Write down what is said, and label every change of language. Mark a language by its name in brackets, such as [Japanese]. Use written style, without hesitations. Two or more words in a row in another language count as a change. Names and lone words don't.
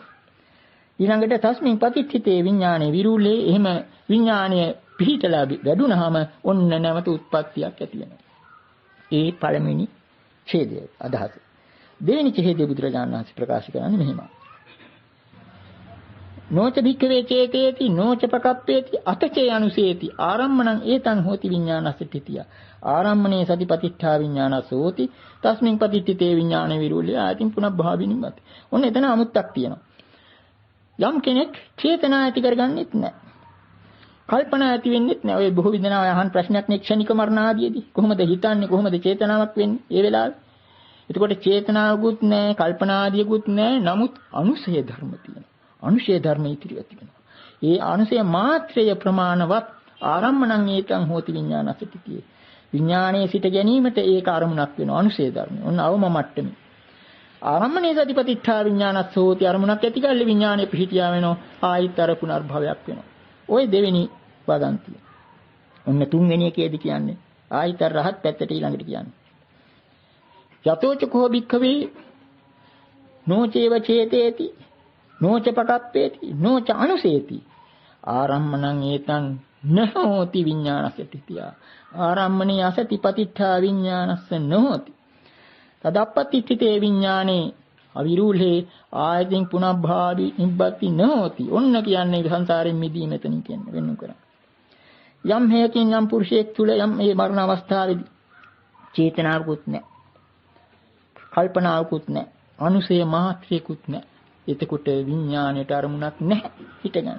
[Sinhala] ඊළඟට [Pali] තස්මින් පතිච්චිතේ විඥානේ විරුලේ [Sinhala] එහෙම විඥානය පිහිටලා වැඩුණාම ඔන්න නැවත උත්පත්තියක් ඇති වෙනවා. ඒ පළවෙනි ඡේදය අදහස. දෙවෙනි ඡේදය බුදුරජාණන් වහන්සේ ප්‍රකාශ කරන්නේ මෙහෙමයි. [Pali] නොච භික්ඛවේ චේතේති නොච පකප්පේති අතචේ අනුසේති ආරම්මණං ඒතං හෝති විඥානස්සතිතිය ආරම්මනේ සතිපතිඨා විඥානසෝති තස්මින් පතිට්ඨිතේ විඥාන විරූල්‍ය ආයතින් පුනබ්භාවිනිමත්. [Sinhala] ඔන්න එතන අමුත්තක් තියෙනවා. යම් කෙනෙක් චේතනා ඇති කරගන්නෙත් නැහැ. කල්පනා ඇති වෙන්නෙත් නැහැ. ඔය බොහෝ විදනා අහන ප්‍රශ්නයක් නේ ක්ෂණික මරණ ආදීදී. කොහොමද හිතන්නේ? කොහොමද චේතනාවක් වෙන්නේ? ඒ වෙලාවේ. එතකොට චේතනාවකුත් නැහැ, කල්පනා ආදියකුත් නැහැ. නමුත් අනුසය ධර්ම තියෙනවා. අනුශය ධර්ම ඉතිරිව තිබෙනවා. ඒ අනුශය මාත්‍රය ප්‍රමාණවත් [Pali] ආරම්මණං ඒතං හෝති විඥානස්සතිතිය. [Sinhala] විඥානයේ සිට ගැනීමට ඒක අරමුණක් වෙනවා අනුශය ධර්ම. ඔන්න අවම මට්ටමේ. [Pali] ආරම්මණේ සතිපතිඨා විඥානස්සෝති [Sinhala] අරමුණක් ඇති කල්ලි විඥානයේ පිහිටියා වෙනවා. ආයිත් අර පුනර්භවයක් වෙනවා. ওই දෙවෙනි වදන්තිය. ඔන්න තුන්වෙනි එකේදී කියන්නේ ආයිත් අර රහත් පැත්තට ඊළඟට කියන්නේ. [Pali] යතෝච කෝ භික්ඛවේ නොචේව චේතේති නොච පකප්පේති නොච අනුසේති ආරම්මණං ඒතං නහෝති විඥානස්සතිතිය ආරම්මණේ අසතිපතිඨා විඥානස්ස නහෝති තදප්පතිත්ථිතේ විඥානේ අවිරූලේ ආයතින් පුනබ්භාවි නිබ්බති නහෝති. [Sinhala] ඔන්න කියන්නේ සංසාරයෙන් මිදීම මෙතනින් කියන්නේ වෙන්නු කරා. යම් හේකින් යම් පුරුෂයෙක් තුල යම් මේ මරණ අවස්ථාවේදී චේතනාවකුත් නැහැ. කල්පනාවකුත් නැහැ. අනුසය මාත්‍රයකුත් නැහැ. එතකොට විඥාණයට අරමුණක් නැහැ හිටගන්න.